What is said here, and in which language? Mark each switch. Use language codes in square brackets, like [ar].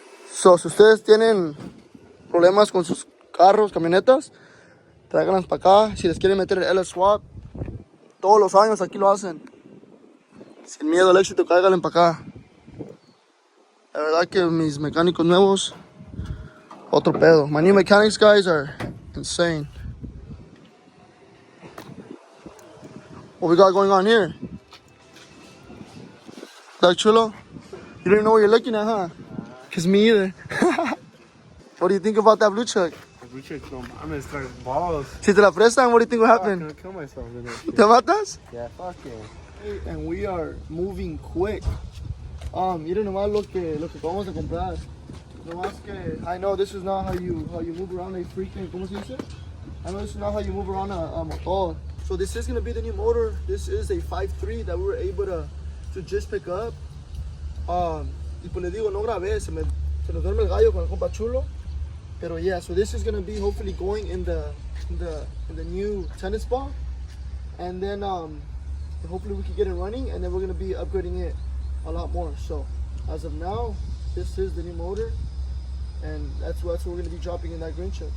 [es] So, si ustedes tienen problemas con sus carros, camionetas, tráiganlas para acá. Si les quieren meter el L swap, todos los años aquí lo hacen. Sin miedo al éxito, cáiganle para acá. La verdad que mis mecánicos nuevos, otro pedo. [en] My new mechanics guys are insane. What we got going on here? That chulo? You don't even know what you're looking at, huh? Cause me either. What do you think about that blue truck? The blue truck, no, I'm gonna start balls. [es] Si te la prestan, [en] what do you think will I'm happen? gonna kill myself in it. [es] ¿Te matas? [en] Yeah, fuck yeah. And we are moving quick. [es] Miren nomás lo que vamos a comprar. Nomás que [en] I know this is not how you move around a freaking, [es] ¿cómo se dice? [en] I know this is not how you move around a motor. So this is gonna be the new motor. This is a 5.3 that we were able to just pick up. [es] Y pues les digo, no grabé, se nos duerme el gallo con el compa chulo. [en] Pero yeah, so this is gonna be hopefully going in the new tennis ball. And then hopefully we can get it running, and then we're gonna be upgrading it a lot more. So as of now, this is the new motor, and that's what we're gonna be dropping in that green truck.